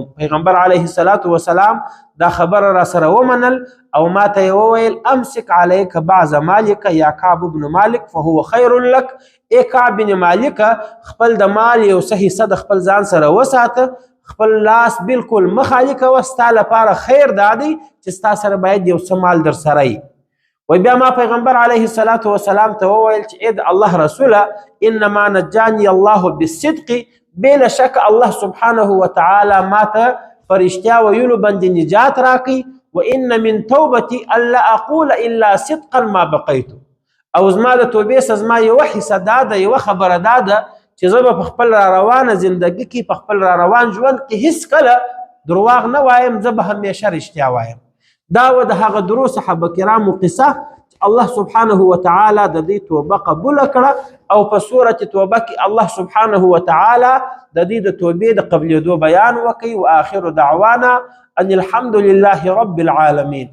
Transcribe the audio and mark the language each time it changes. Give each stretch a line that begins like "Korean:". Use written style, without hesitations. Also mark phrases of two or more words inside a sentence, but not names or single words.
Pashto: پیغمبر
Arabic: علیه الصلاة والسلام
Pashto: دا خبره را سره ومنل او ما ته یې وویل
Arabic: امسک علیک بعض مالک یا کعب بن مالک فهو خیر لک.
Pashto: ای کعب بن مالک خپل د مال یو څه حصه د خپل ځان سره وساته، خپل لاس بالکل مه خالي کوه، ستا لپاره خیر دا دی چې ستا سره باید یو څه مال در سره وي. و بیا ما پیغمبر
Arabic: علیه الصلاة والسلام
Pashto: ته وویل چې اې د الله رسوله
Arabic: انما نجاني الله بالصدق
Pashto: بلا شک الله
Arabic: سبحانه وتعالى
Pashto: ما ته فرشتیا ویلو باندې نجات راکړي
Arabic: وان من توبتي الا اقول الا صدقا ما بقيت.
Pashto: او زما د توبې څخه زما یوه حصه دا ده، یوه خبره دا ده چې زه به په خپل را روانه زندګي کې په خپل را روان ژوند کې هیڅکله درواغ نه وایم، زه به همیشه رښتیا وایم. دا و د هغه درو صحابه کرامو قصه الله
Arabic: سبحانه وتعالى
Pashto: د دې توبه قبول کړه او په سوره توبه کې الله
Arabic: سبحانه وتعالى
Pashto: د دې د توبې د قبلېدو بیان وکړي.
Arabic: واخر دعوانا ان الحمد لله رب العالمين.